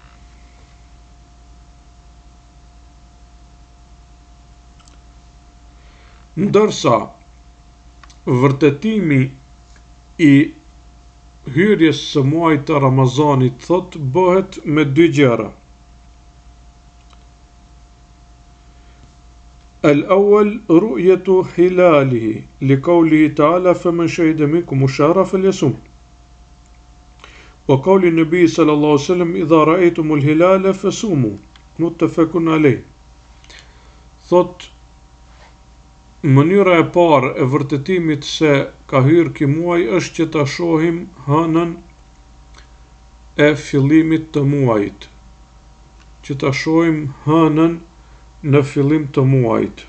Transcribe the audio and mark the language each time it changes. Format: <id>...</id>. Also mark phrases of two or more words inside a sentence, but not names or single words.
<sq>Ndërsa vërtetimi i hyrjes së muajit të Ramazanit thot bëhet me 2 gjëra.</sq> <ar>الأول رؤية هلاله لقوله تعالى فمن شهد منكم الشهر فليصم. وقول النبي صلى الله عليه وسلم إذا رأيتم الهلال فصوموا. متفق عليه.</ar> <sq>Thot mënyra e parë e vërtetimit se ka hyrë ky muaj është që ta shohim hënën e fillimit të muajit. Që ta shohim hënën në fillim të muajit.</sq>